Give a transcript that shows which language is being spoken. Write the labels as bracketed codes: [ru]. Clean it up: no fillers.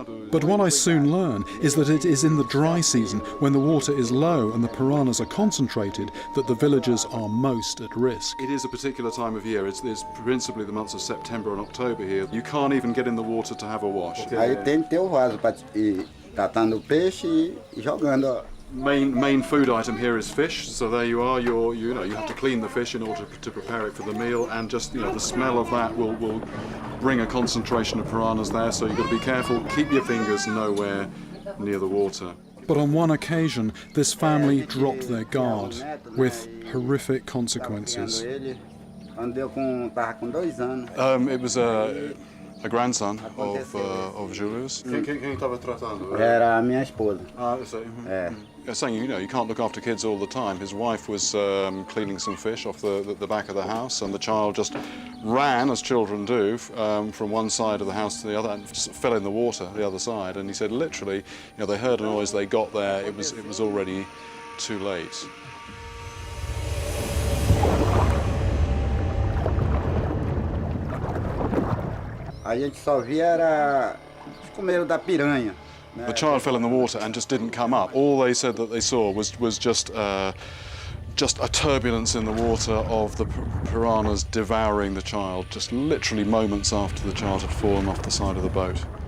[en] But what I soon learn is that it is in the dry season, when the water is low and the piranhas are concentrated, that the villagers are most at risk. It is a particular time of year. It's principally the months of September and October here. You can't even get in the water to have a wash. [pt] Aí tem que ter o vaso para ir tratando o peixe e jogando. [en] Main food item here is fish, so there you are. You have to clean the fish in order to prepare it for the meal, and just the smell of that will bring a concentration of piranhas there. So you've got to be careful. Keep your fingers nowhere near the water. But on one occasion, this family dropped their guard, with horrific consequences. [pt] Tava com 2 anos. [en] It was a grandson of Julius. [pt] Quem estava tratando? Era a minha esposa. Ah, eu sei. É. [en] Saying, you know, you can't look after kids all the time. His wife was cleaning some fish off the back of the house, and the child just ran, as children do, from one side of the house to the other, and just fell in the water the other side. And he said, literally, you know, they heard a noise, they got there, it was already too late. [pt] A gente só via era com medo da piranha. [en] The child fell in the water and just didn't come up. All they said that they saw was just a turbulence in the water of the piranhas devouring the child, just literally moments after the child had fallen off the side of the boat.